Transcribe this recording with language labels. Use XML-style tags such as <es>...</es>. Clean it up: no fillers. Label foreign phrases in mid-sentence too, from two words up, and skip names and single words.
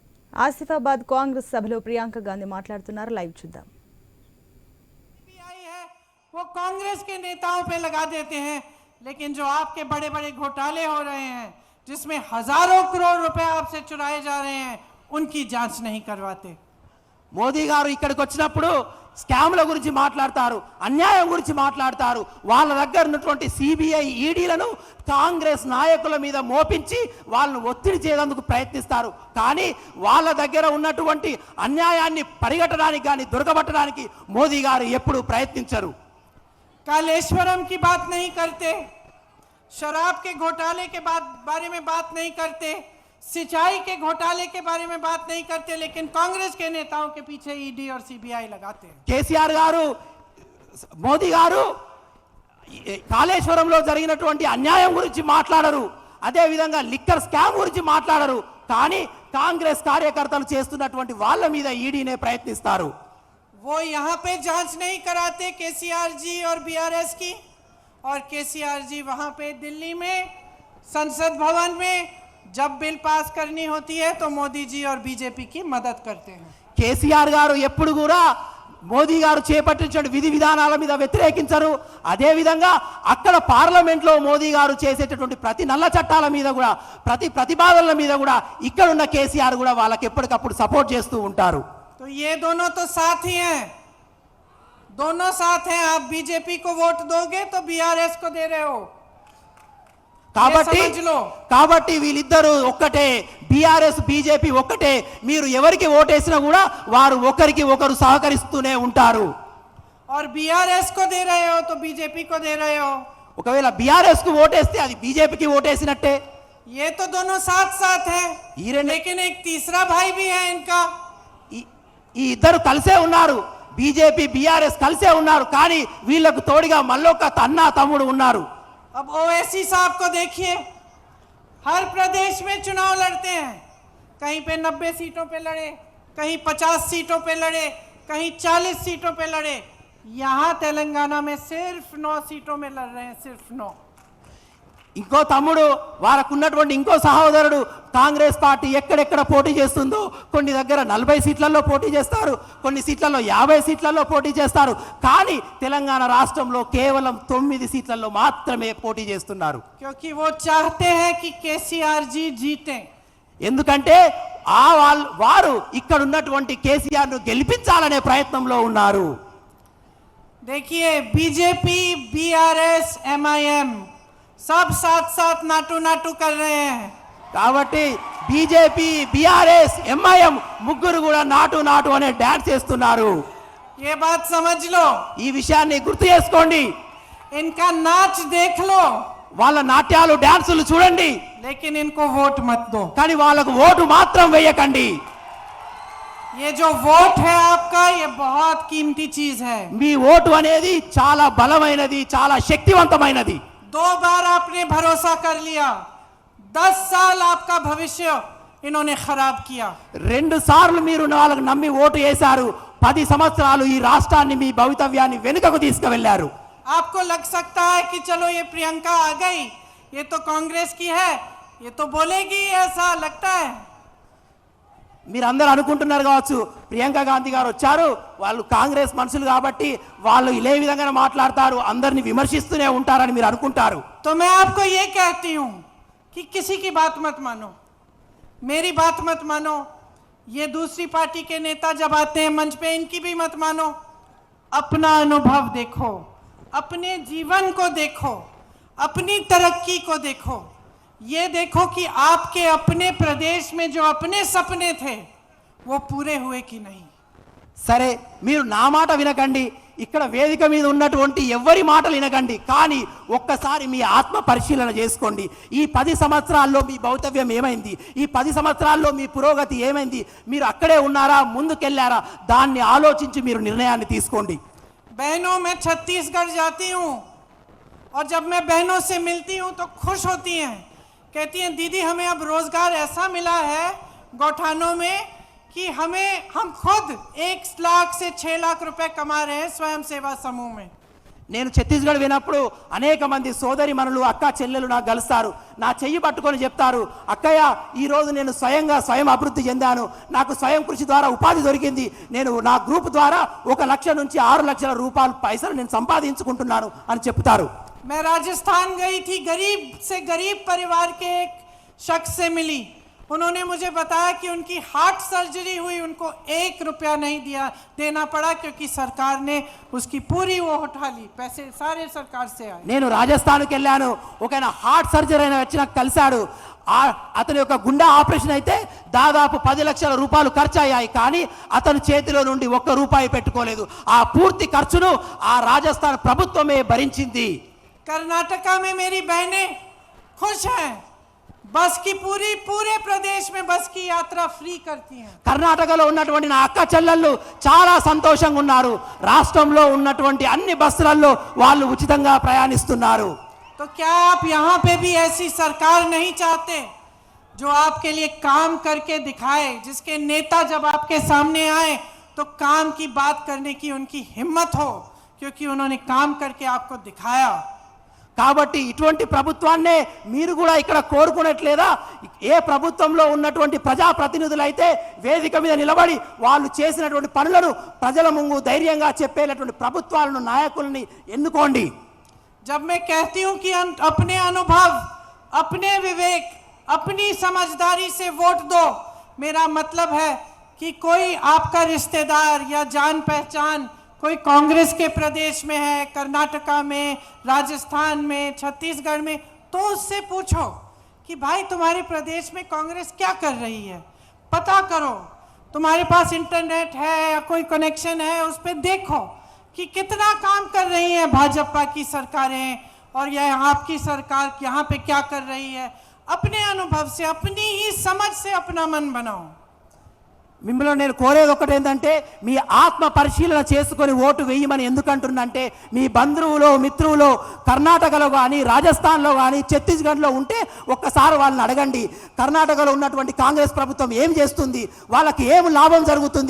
<te>ఆసిఫాబాద్ కాంగ్రెస్ సభలో ప్రియాంక గాంధీ మాట్లాడుతున్నారు. లైవ్ చూద్దాం.</te> <hi>वो कांग्रेस के नेताओं पे लगा देते हैं, लेकिन जो आपके बड़े बड़े घोटाले हो रहे हैं जिसमें हजारों करोड़ रुपए आपसे चुराए जा रहे हैं, उनकी जांच नहीं करवाते।</hi> <te>మోదీ గారు ఇక్కడికి వచ్చినప్పుడు స్కామ్ల గురించి మాట్లాడతారు, అన్యాయం గురించి మాట్లాడతారు. వాళ్ళ దగ్గర ఉన్నటువంటి సిబిఐ ఈడీలను కాంగ్రెస్ నాయకుల మీద మోపించి వాళ్ళను ఒత్తిడి చేయడానికి ప్రయత్నిస్తారు. కానీ వాళ్ళ దగ్గర ఉన్నటువంటి అన్యాయాన్ని పరిగెట్టడానికి కానీ దొరకబట్టడానికి మోదీ గారు ఎప్పుడూ ప్రయత్నించరు.</te> <hi>कालेश्वरम की बात नहीं करते, शराब के घोटाले के बारे में बात नहीं करते, सिंचाई के घोटाले के बारे में बात नहीं करते, लेकिन कांग्रेस के नेताओं के पीछे ईडी और सीबीआई लगाते हैं।</hi> <te>కేసీఆర్ గారు మోదీ గారు కాళేశ్వరంలో జరిగినటువంటి అన్యాయం గురించి మాట్లాడరు, అదే విధంగా</te> <en>liquor scam</en> <te>గురించి మాట్లాడరు. కానీ కాంగ్రెస్ కార్యకర్తలు చేస్తున్నటువంటి వాళ్ళ మీద ఈడీనే ప్రయత్నిస్తారు.</te> <hi>वो यहाँ पे जांच नहीं कराते केसीआर जी और बीआरएस की, और केसीआर जी वहाँ पे दिल्ली में संसद भवन में जब</hi> <en>bill pass</en> <hi>करनी होती है तो मोदी जी और बीजेपी की मदद करते हैं।</hi> <te>కేసీఆర్ గారు ఎప్పుడు కూడా మోదీ గారు చేపట్టించిన విధి విధానాల మీద వ్యతిరేకించరు. అదే విధంగా అక్కడ పార్లమెంట్ లో మోదీ గారు చేసేటటువంటి ప్రతి నల్ల చట్టాల మీద కూడా ప్రతి ప్రతిపాదనల మీద కూడా ఇక్కడ ఉన్న కేసీఆర్ కూడా వాళ్ళకి ఎప్పటికప్పుడు సపోర్ట్ చేస్తూ ఉంటారు.</te> <hi>तो ये दोनों तो साथ ही हैं, दोनों साथ हैं। आप बीजेपी को वोट दोगे तो बीआरएस को दे रहे हो,</hi> <te>కాబట్టి వీళ్ళిద్దరూ ఒక్కటే, బీఆర్ఎస్ బీజేపీ ఒక్కటే. మీరు ఎవరికి ఓటేసినా కూడా వారు ఒకరికి ఒకరు సహకరిస్తూనే ఉంటారు.</te> <hi>और बीआरएस को दे रहे हो तो बीजेपी को दे रहे हो।</hi> <te>ఒకవేళ బీఆర్ఎస్ కు ఓటేస్తే అది బీజేపీకి ఓటేసినట్టే.</te> <hi>ये तो दोनों साथ साथ हैं, लेकिन एक तीसरा भाई भी है इनका।</hi> <te>ఈ ఇద్దరు కలిసే ఉన్నారు, బీజేపీ బీఆర్ఎస్ కలిసే ఉన్నారు. కానీ వీళ్ళకు తోడుగా మళ్ళొక అన్న తమ్ముడు ఉన్నారు.</te> <hi>अब ओवैसी साहब को देखिए, हर प्रदेश में चुनाव लड़ते हैं, कहीं पे 90 सीटों पे लड़े, कहीं 50 सीटों पे लड़े, कहीं 40 सीटों पे लड़े। यहाँ तेलंगाना में सिर्फ 9 सीटों में लड़ रहे हैं, सिर्फ 9।</hi> <te>ఇంకో తమ్ముడు వారకున్నటువంటి ఇంకో సహోదరుడు కాంగ్రెస్ పార్టీ ఎక్కడెక్కడ పోటీ చేస్తుందో కొన్ని దగ్గర 40 సీట్లలో పోటీ చేస్తారు, కొన్ని సీట్లలో 50 సీట్లలో పోటీ చేస్తారు. కానీ తెలంగాణ రాష్ట్రంలో కేవలం 9 సీట్లలో మాత్రమే పోటీ చేస్తున్నారు.</te> <hi>क्योंकि वो चाहते हैं कि केसीआर जी जीते,</hi> <te>ఎందుకంటే వారు ఇక్కడ ఉన్నటువంటి కేసీఆర్ ను గెలిపించాలనే ప్రయత్నంలో ఉన్నారు.</te> <hi>देखिए बीजेपी बीआरएस एमआईएम सब साथ साथ नाटू नाटू कर रहे हैं.</hi> <te>కాబట్టి బీజేపీ బీఆర్ఎస్ ఎంఐఎం ముగ్గురు కూడా నాటు నాటు అనే డాన్స్ చేస్తున్నారు.</te> <hi>ये बात समझ लो,</hi> <te>ఈ విషయాన్ని గుర్తు చేసుకోండి.</te> <hi>इनका नाच देख लो,</hi> <te>వాళ్ళ నాట్యాలు డాన్సులు చూడండి,</te> <hi>लेकिन इनको वोट मत दो.</hi> <te>కానీ వాళ్ళకు ఓటు మాత్రం వేయకండి.</te> <hi>ये जो वोट है आपका, ये बहुत कीमती चीज है.</hi> <te>మీ ఓటు అనేది చాలా బలమైనది, చాలా శక్తివంతమైనది.</te> <hi>2 बार आपने भरोसा कर लिया, 10 साल आपका भविष्य इन्होंने खराब किया.</hi> <te>2 సార్లు మీరు వాళ్ళకు నమ్మి ఓటు వేశారు, 10 సంవత్సరాలు ఈ రాష్ట్రాన్ని మీ భవితవ్యాన్ని వెనుకకు తీసుకువెళ్లారు.</te> <hi>आपको लग सकता है कि चलो ये प्रियंका आ गई, ये तो कांग्रेस की है, ये तो बोलेगी, ऐसा लगता है.</hi> <te>మీరందరూ అనుకుంటున్నారు కావచ్చు ప్రియాంక గాంధీ గారు వచ్చారు, వాళ్ళు కాంగ్రెస్ మనుషులు కాబట్టి వాళ్ళు ఇదే విధంగా మాట్లాడతారు, అందరిని విమర్శిస్తూనే ఉంటారని మీరు అనుకుంటారు.</te> <hi>तो मैं आपको ये कहती हूं कि किसी की बात मत मानो, मेरी बात मत मानो, ये दूसरी पार्टी के नेता जब आते हैं मंच पे इनकी भी मत मानो. अपना अनुभव देखो, अपने जीवन को देखो, अपनी तरक्की को देखो. ये देखो कि आपके अपने प्रदेश में जो अपने सपने थे वो पूरे हुए कि नहीं.</hi> <te>సరే, మీరు నా మాట వినకండి, ఇక్కడ వేదిక మీద ఉన్నటువంటి ఎవరి మాటలు వినకండి. కానీ ఒక్కసారి మీ ఆత్మ పరిశీలన చేసుకోండి. ఈ 10 సంవత్సరాల్లో మీ భవితవ్యం ఏమైంది, ఈ 10 సంవత్సరాల్లో మీ పురోగతి ఏమైంది, మీరు అక్కడే ఉన్నారా ముందుకెళ్ళారా, దాన్ని ఆలోచించి మీరు నిర్ణయాన్ని తీసుకోండి.</te> <hi>बहनों, मैं छत्तीसगढ़ जाती हूँ और जब मैं बहनों से मिलती हूँ तो खुश होती हैं, कहती हैं दीदी हमें अब रोजगार ऐसा मिला है गौठानों में कि हम खुद 1 लाख से 6 लाख रुपए कमा रहे हैं स्वयं सेवा समूह में.</hi> <te>నేను ఛత్తీస్గఢ్ వినప్పుడు అనేక మంది సోదరి మనులు అక్క చెల్లెలు నాకు కలుస్తారు. నా చెయ్యి పట్టుకొని చెప్తారు, అక్కయ్య ఈరోజు నేను స్వయం అభివృద్ధి చెందాను, నాకు స్వయం కృషి ద్వారా ఉపాధి దొరికింది, నేను నా గ్రూప్ ద్వారా 1 లక్ష నుంచి 6 లక్షల రూపాయలు పైసలు నేను సంపాదించుకుంటున్నాను అని చెప్తారు.</te> <hi>मैं राजस्थान गई थी, गरीब से गरीब परिवार के एक शख्स से मिली. उन्होंने मुझे बताया कि उनकी</hi> <en>heart surgery</en> <hi>हुई, उनको 1 रुपया नहीं देना पड़ा क्योंकि सरकार ने उसकी पूरी वो उठा ली, पैसे सारे सरकार से आए.</hi> <te>నేను రాజస్థాన్కి వెళ్ళాను. ఒక</te> <en>heart surgery</en> <te>అయిన వచ్చి నాకు కలిశాడు. అతని యొక్క గుండె ఆపరేషన్ అయితే దాదాపు 10 లక్షల రూపాయలు ఖర్చు అయ్యాయి. కానీ అతని చేతిలో నుండి 1 రూపాయి పెట్టుకోలేదు. ఆ పూర్తి ఖర్చును ఆ రాజస్థాన్ ప్రభుత్వమే భరించింది.</te> <hi>कर्नाटका में मेरी बहनें खुश हैं, बस की पूरे प्रदेश में बस की यात्रा फ्री करती हैं.</hi> <te>కర్ణాటకలో ఉన్నటువంటి నా అక్క చెల్లెళ్ళు చాలా సంతోషంగా ఉన్నారు. రాష్ట్రంలో ఉన్నటువంటి అన్ని బస్సులలో వాళ్ళు ఉచితంగా ప్రయాణిస్తున్నారు.</te> <hi>तो क्या आप यहाँ पे भी ऐसी सरकार नहीं चाहते जो आपके लिए काम करके दिखाए, जिसके नेता जब आपके सामने आए तो काम की बात करने की उनकी हिम्मत हो, क्योंकि उन्होंने काम करके आपको दिखाया.</hi> <te>కాబట్టి ఇటువంటి ప్రభుత్వాన్నే మీరు కూడా ఇక్కడ కోరుకునట్లేదా? ఏ ప్రభుత్వంలో ఉన్నటువంటి ప్రజాప్రతినిధులు అయితే వేదిక మీద నిలబడి వాళ్ళు చేసినటువంటి పనులను ప్రజల ముందు ధైర్యంగా చెప్పేటటువంటి ప్రభుత్వాలను నాయకుల్ని ఎన్నుకోండి.</te> <hi>जब मैं कहती हूं कि अपने अनुभव, अपने विवेक, अपनी समझदारी से वोट दो, मेरा मतलब है कि कोई आपका रिश्तेदार या जान पहचान कोई कांग्रेस के प्रदेश में है, कर्नाटका में, राजस्थान में, छत्तीसगढ़ में, तो उससे पूछो कि भाई तुम्हारे प्रदेश में कांग्रेस क्या कर रही है, पता करो. तुम्हारे पास इंटरनेट है या कोई कनेक्शन है, उस पर देखो कि कितना काम कर रही है भाजपा की सरकारें और यह आपकी सरकार यहाँ पे क्या कर रही है. अपने अनुभव से, अपनी ही समझ से अपना मन बनाओ.</hi> <te>మిమ్మల్ని నేను కోరేది ఒకటి ఏంటంటే మీ ఆత్మ పరిశీలన చేసుకొని ఓటు వేయమని ఎందుకంటున్నంటే మీ బంధువులు మిత్రులు కర్ణాటకలో కానీ రాజస్థాన్లో కానీ ఛత్తీస్గఢ్లో ఉంటే ఒక్కసారి వాళ్ళని అడగండి. కర్ణాటకలో ఉన్నటువంటి కాంగ్రెస్ ప్రభుత్వం ఏం చేస్తుంది, వాళ్ళకి ఏం లాభం జరుగుతుంది.</te>